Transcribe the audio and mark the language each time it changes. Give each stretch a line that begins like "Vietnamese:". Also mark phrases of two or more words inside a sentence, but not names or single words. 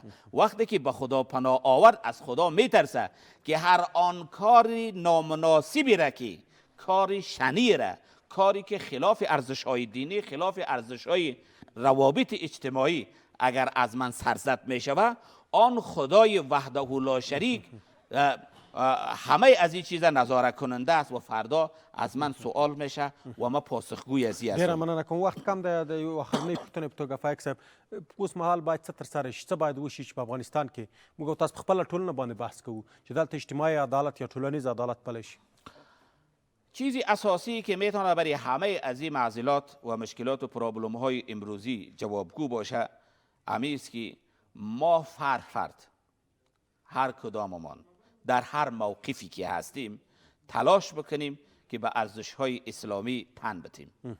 Persian: وقتی که با خدا پناه آورد، از خدا میترسه که هر آن کاری نامناسبی را که کاری شنی را، کاری که خلاف ارزش‌های دینی، خلاف ارزش‌های روابط اجتماعی اگر از من سرزد میشوه، آن خدای
Arabic: وحده لا شریک
Persian: همه از این چیزا نظاره کننده است و فردا از من سوال میشه و ما پاسخگوی از این
Pashto: ډیره مننه کوم. وخت کم دی. د یو اخرنۍ پوښتنې په توګه فایق صاحب، اوس مهال باید څه ترسره شي، څه باید وشي چې په افغانستان کې موږ او تاسو په خپله ټولنه باندې بحث کوو چې دلته اجتماعي عدالت یا ټولنیز عدالت پلی شي؟
Persian: چیزی اساسی که میتونه برای همه از این معضلات و مشکلات و پرابلم های امروزی جوابگو باشه همین است که ما فرد هر کداممان در هر موقفی که هستیم تلاش بکنیم که به ارزش‌های اسلامی تن بدیم.